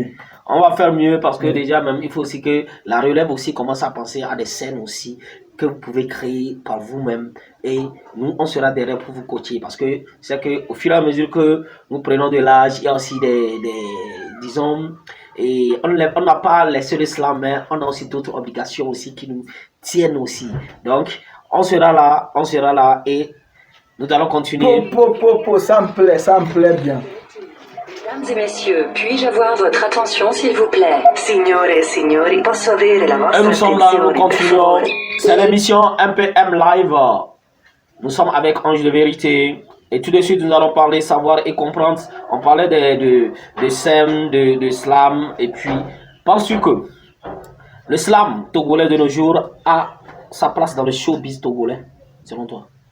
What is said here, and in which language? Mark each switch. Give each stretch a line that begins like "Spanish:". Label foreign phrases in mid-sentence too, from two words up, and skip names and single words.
French: On va faire mieux parce que déjà même il faut aussi que la relève aussi commence à penser à des scènes aussi que vous pouvez créer par vous-même et nous on sera derrière pour vous coacher parce que c'est que au fur et à mesure que nous prenons de l'âge il y a aussi disons et on n'a pas les seuls slam mais on a aussi d'autres obligations aussi qui nous tiennent aussi donc on sera là et nous allons continuer. Ça me plaît bien. Mesdames et messieurs, puis-je avoir votre attention s'il vous plaît?
Italian: Signore e signori, posso avere la vostra
French: Et nous sommes là, nous continuons.
Italian: attenzione?
French: C'est l'émission MPM Live. Nous sommes avec Ange de Vérité. Et tout de suite, nous allons parler, savoir et comprendre. On parlait de SEM, de slam. Et puis, penses-tu que le slam togolais de nos jours a sa place dans le showbiz togolais, selon toi?